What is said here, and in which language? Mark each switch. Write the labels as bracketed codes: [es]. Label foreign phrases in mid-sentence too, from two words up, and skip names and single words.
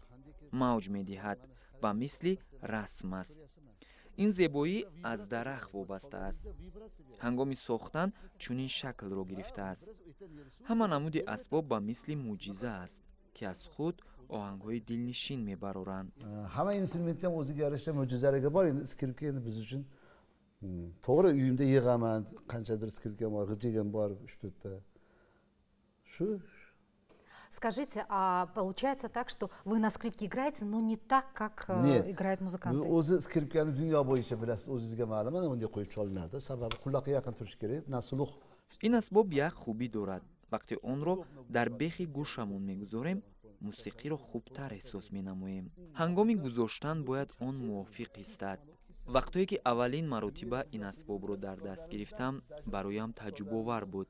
[tg] мавҷ медиҳад ба мисли расм аст. ин зебоӣ аз дарахт вобаста аст. ҳангоми сохтан чунин шаклро гирифтааст. ҳама намуди асбоб ба мисли муъҷиза аст ки аз худ оҳангҳои дилнишин мебароранд. [uz] Hamma instrumentda ham o'ziga yarasha mo'jizaligi bor. Endi skripka endi biz uchun to'g'ri uyimda yig'aman, qanchadir skripkam bor, g'ijigim bor 3-4 ta. Shu [ru] Скажите, а получается так, что вы на скрипке играете, но не так, как играют музыканты? [uz] O'zi skripkani dunyo bo'yicha bilasiz, o'zingizga ma'lum, mana bunday qo'yib cholinadi. Sababi quloqqa yaqin turishi kerak, nasluh. [tg] ин асбоб як хубӣ дорад. вақте онро дар бехи гӯшамон мегузорем, мусиқиро хубтар эҳсос менамоем. ҳангоми гузоштан бояд он мувофиқ истад. вақтое ки аввалин маротиба ин асбобро дар даст гирифтам, бароям таҷрубовар буд.